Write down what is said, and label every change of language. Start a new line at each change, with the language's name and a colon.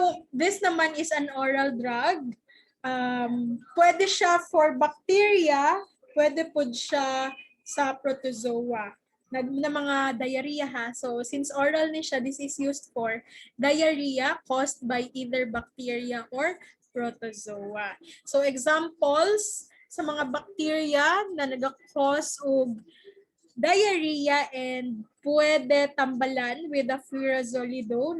English: This naman is an oral drug.
Filipino: Pwede siya for bacteria, pwede po siya sa protozoa. Na mga diarrhea ha.
English: So since
Cebuano: oral ni siya,
English: this is used for diarrhea caused by either bacteria or protozoa. So examples sa mga bacteria na nag-cause og diarrhea and pwede tambalan with the furazolidone.